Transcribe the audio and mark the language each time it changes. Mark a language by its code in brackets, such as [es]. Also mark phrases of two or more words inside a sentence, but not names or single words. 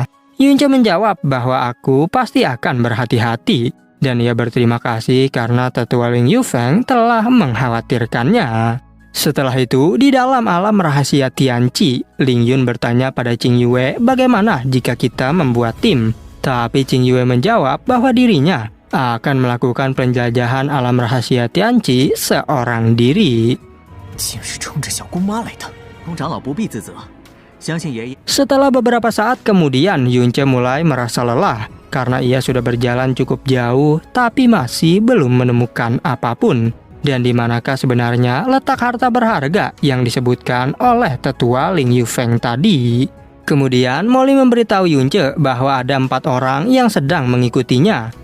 [id] Yunce menjawab bahwa aku pasti akan berhati-hati, dan ia berterima kasih karena tetua Ling Yufeng telah mengkhawatirkannya. Setelah itu, di dalam alam rahasia Tianqi, Ling Yun bertanya pada Qing Yue bagaimana jika kita membuat tim. Tapi Qing Yue menjawab bahwa dirinya akan melakukan penjajahan alam rahasia Tianqi seorang diri. [zh] 竟是冲着小姑妈来的，宫长老不必自责，相信爷爷。 [id] Setelah beberapa saat kemudian, Yunce mulai merasa lelah karena ia sudah berjalan cukup jauh tapi masih belum menemukan apapun. Dan di manakah sebenarnya letak harta berharga yang disebutkan oleh tetua Ling Yufeng tadi? Kemudian Molly memberitahu Yunce bahwa ada 4 orang yang sedang mengikutinya.